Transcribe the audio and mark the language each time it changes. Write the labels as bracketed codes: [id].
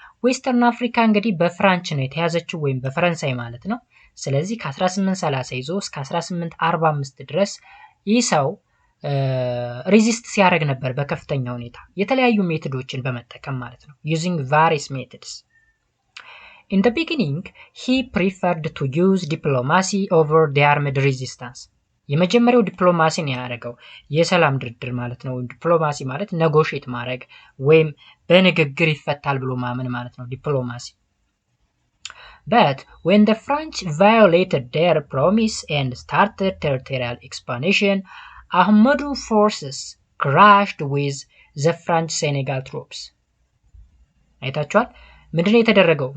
[am] ዌስተርን አፍሪካ እንግዲህ በፍራንች ነው የተያዘችው ወይም በፈረንሳይ ማለት ነው። ስለዚህ ከ1830 ይዞ እስከ 1845 ድረስ ይህ ሰው ሬዚስት ሲያደርግ ነበር በከፍተኛ ሁኔታ የተለያዩ ሜቶዶችን በመጠቀም ማለት ነው [en] using various methods. In the beginning he preferred to use diplomacy over the armed resistance. [am] የመጀመሪያው ዲፕሎማሲ ነው ያደረገው የሰላም ድርድር ማለት ነው። ዲፕሎማሲ ማለት ኔጎሺየት ማድረግ ወይም በንግግር ይፈታል ብሎ ማመን ማለት ነው ዲፕሎማሲ። [en] But when the French violated their promise and started territorial expansion, Ahmadu forces crashed with the French Senegal troops. [am] አይታችኋል? ምንድነው የተደረገው?